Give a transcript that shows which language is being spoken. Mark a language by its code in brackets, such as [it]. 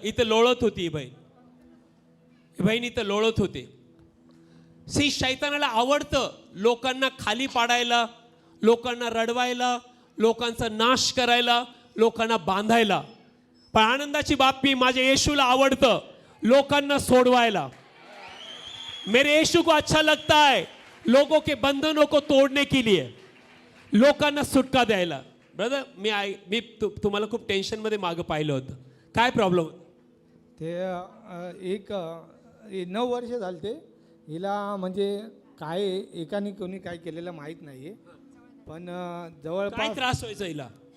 [mr] इथं लोळत होती ही बहीण इथं लोळत होती. सी शैतानाला आवडतं लोकांना खाली पाडायला, लोकांना रडवायला, लोकांचा नाश करायला, लोकांना बांधायला. पण आनंदाची बातमी, माझ्या येशूला आवडतं लोकांना सोडवायला. [hi] मेरे येशू को अच्छा लगता है लोगों के बंधनों को तोड़ने के लिए, [mr] लोकांना सुटका द्यायला. ब्रदर, मी तुम्हाला खूप टेन्शनमध्ये मागं पाहिलं होतं. काय प्रॉब्लेम? ते 9 वर्ष झाले ते हिला, म्हणजे काय एकाने कोणी काय केलेलं माहीत नाही आहे. पण काय जवळपास त्रास व्हायचा हिला?